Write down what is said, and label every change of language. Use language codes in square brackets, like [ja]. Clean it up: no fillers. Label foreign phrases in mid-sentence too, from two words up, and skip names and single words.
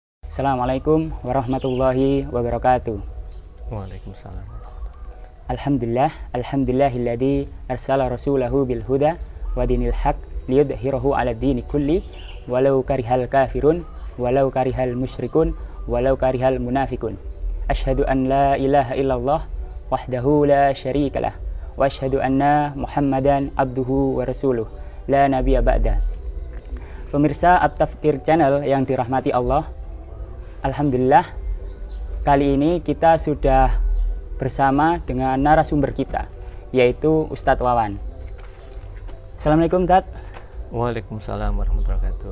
[ar] السلام عليكم ورحمة الله وبركاته. وعليكم السلام. الحمد لله الذي أرسل رسوله بالهدى ودين الحق ليظهره على الدين كله ولو كره الكافرون ولو كره المشركون ولو كره المنافقون. أشهد أن لا إله إلا الله وحده لا شريك له وأشهد أن محمدا عبده ورسوله لا نبي بعد. [id] Pemirsa At-Tafkir Channel yang dirahmati Allah, alhamdulillah kali ini kita sudah bersama dengan narasumber kita, yaitu Ustadz Wawan. [ar] السلام عليكم Tat. وعليكم السلام ورحمة الله وبركاته.